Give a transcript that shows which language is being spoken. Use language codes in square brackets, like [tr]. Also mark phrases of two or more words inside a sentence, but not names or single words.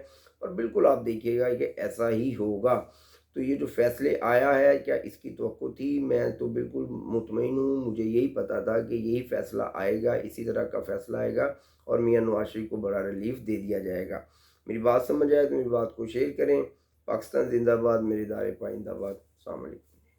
[ur] اور بالکل آپ دیکھیے گا کہ ایسا ہی ہوگا۔ تو یہ جو فیصلے آیا ہے، کیا اس کی توقع تھی? میں تو بالکل مطمئن ہوں، مجھے یہی پتا تھا کہ یہی فیصلہ آئے گا، اسی طرح کا فیصلہ آئے گا اور میاں نواز شریف کو بڑا ریلیف دے دیا جائے گا. میری بات سمجھ آئے تو میری بات کو شیئر کریں, پاکستان زندہ باد، میری ادارے پائندہ باد۔ السلام علیکم۔